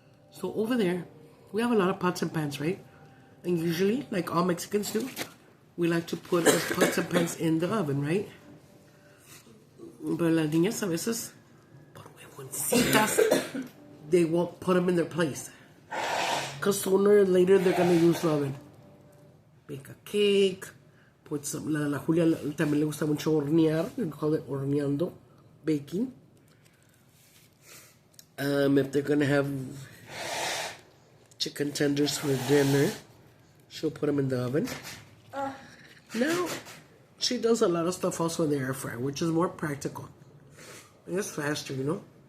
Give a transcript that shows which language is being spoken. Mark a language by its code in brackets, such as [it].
[en] So over there, we have a lot of pots and pans, right? And usually, like all Mexicans do, we like to put our pots and pans in the oven, right? But [es] las niñas a veces, por huevoncitas, [en] they won't put them in their place. Because sooner or later, they're going to use the oven. Bake a cake, put some, [es] la Julia también le gusta mucho hornear, [en] we call it horneando, baking. If they're gonna have chicken tenders for dinner, she'll put them in the oven. Now, she does a lot of stuff also in the air fryer, which is more practical. And it's faster, you know?